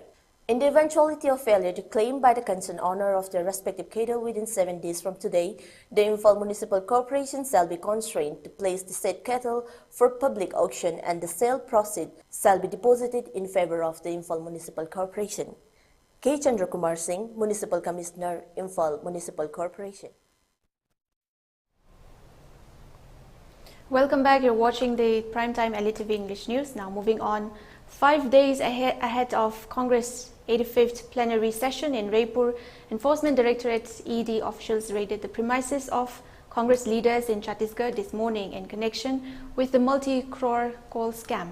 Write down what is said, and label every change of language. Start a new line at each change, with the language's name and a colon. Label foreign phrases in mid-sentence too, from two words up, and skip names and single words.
English: In the eventuality of failure to claim by the concerned owner of the respective cattle within 7 days from today, the Imphal Municipal Corporation shall be constrained to place the said cattle for public auction, and the sale proceeds shall be deposited in favor of the Imphal Municipal Corporation. K. Chandrakumar Singh, Municipal Commissioner, Imphal Municipal Corporation. Welcome back. You're watching the Primetime ELITETV English News. Now moving on. 5 days ahead of Congress 85th plenary session in Raipur, Enforcement Directorate's ED officials raided the premises of Congress leaders in Chhattisgarh this morning in connection with the multi-crore call scam.